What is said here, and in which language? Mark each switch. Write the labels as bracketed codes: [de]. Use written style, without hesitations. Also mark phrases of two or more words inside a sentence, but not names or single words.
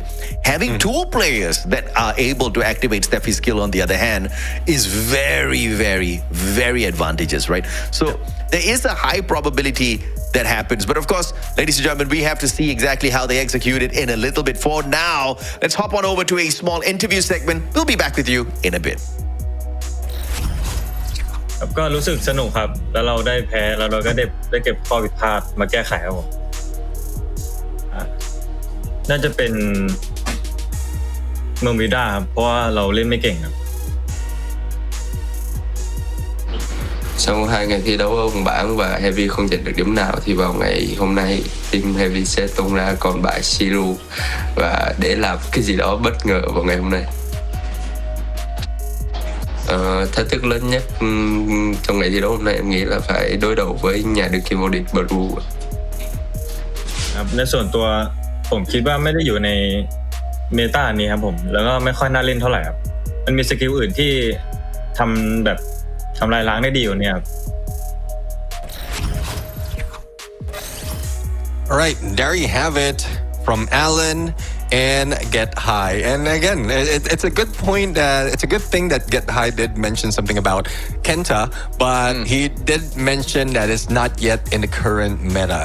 [en] Having two players that are able to activate Steffi's skill on the other hand is very, very, very advantageous, right? So there is a high probability that happens. But of course, ladies and gentlemen, we have to see exactly how they execute it in a little bit. For now, let's hop on over to a small interview segment. We'll be back with you in a bit. [th] ก็รู้สึกสนุกครับแล้วเราได้แพ้แล้วเราก็ได้เก็บข้อผิดพลาดมาแก้ไขครับผมน่าจะเป็นเมืองวิด้าครับเพราะว่าเราเล่นไม่เก่งครับ [vi] Sau 2 ngày thi đấu ở vòng bảng và Heavy không giành được điểm nào thì vào ngày hôm nay team Heavy sẽ tung ra con bài Shiru và để làm cái gì đó bất ngờ vào ngày hôm nay. Thách thức lớn nhất trong ngày thi đấu hôm nay em nghĩ là phải đối đầu với nhà đương kim vô địch Buriram. [th] ในส่วนตัวผมคิดว่าไม่ได้อยู่ในเมตานี้ครับผมแล้วก็ไม่ค่อยน่าเล่นเท่าไหร่ครับมันมีสกิลอื่นที่ทำลายล้างได้ดีกว่านี้ครับ [en] All right, there you have it from Alan and Get High. And again, it's a good point. It's a good thing that Get High did mention something about Kenta, but he did mention that it's not yet in the current meta.